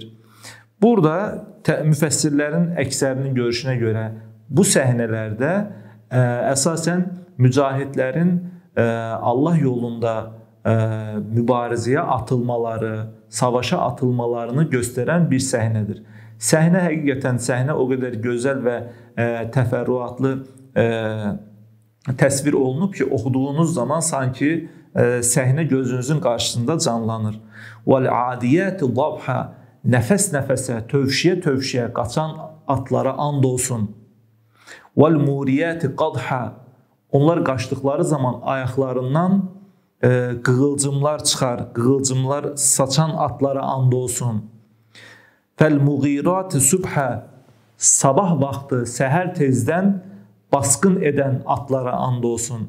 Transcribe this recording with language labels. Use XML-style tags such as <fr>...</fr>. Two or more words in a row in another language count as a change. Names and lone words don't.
<az>Burada müfəssirlərin əksərinin görüşünə görə bu səhnələrdə əsasən mücahidlərin Allah yolunda mübarizəyə atılmaları, savaşa atılmalarını göstərən bir səhnədir. Səhnə həqiqətən o qədər gözəl və təfərrüatlı təsvir olunub ki, oxuduğunuz zaman sanki səhnə gözünüzün qarşısında canlanır.</az> <ar>وَالْعَادِيَاتِ ضَبْحًا</ar> <az>Nəfəs-nəfəsə, tövşiyə-tövşiyə qaçan atlara and olsun.</az> <ar>وَالْمُورِيَاتِ قَدْحًا</ar> <az>Onlar qaçdıqları zaman ayaqlarından qığılcımlar çıxar, qığılcımlar saçan atlara and olsun.</az> <ar>فالمغيرات صبحا</ar> <az>Sabah vaxtı, səhər tezdən basqın edən atlara and olsun.</az>